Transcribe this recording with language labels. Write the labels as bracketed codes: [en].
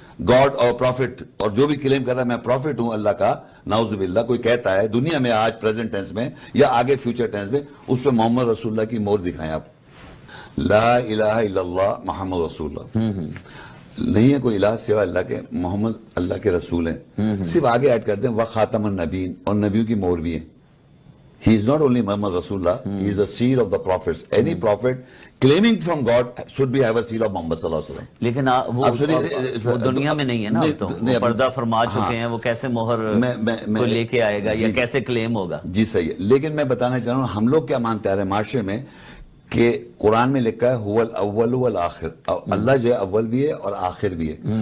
[ur] God اور profit, اور جو بھی کلیم کر رہا ہے میں پروفٹ ہوں اللہ کا، نعوذ باللہ کوئی کہتا ہے دنیا میں آج پریزنٹ ٹینس میں یا آگے فیوچر ٹینس میں، اس پہ محمد رسول اللہ کی مہر دکھائیں آپ. [ar] لا الہ الا اللہ محمد رسول اللہ. [ur] نہیں ہے کوئی الہ سوا اللہ کے، محمد اللہ کے رسول ہیں. صرف آگے ایڈ کرتے ہیں [ar] وخاتم النبیین، [ur] اور نبیوں کی مہر بھی ہے. [en] He is not only Muhammad Rasulullah, he is the seal of the prophets. Any prophet claiming from God should be have a seal of Muhammad sallallahu alaihi wasallam. [ur] لیکن وہ دنیا میں نہیں ہے نا، تو وہ پردہ فرما چکے ہیں، وہ کیسے مہر کو لے کے آئے گا یا کیسے کلیم ہوگا؟ جی صحیح ہے، لیکن میں بتانا چاہ رہا ہوں ہم لوگ کیا مانتے ہیں معاشرے میں کہ قرآن میں لکھا ہے [ar] هو الاول والآخر، [ur] اللہ جو ہے اول بھی ہے اور آخر بھی ہے.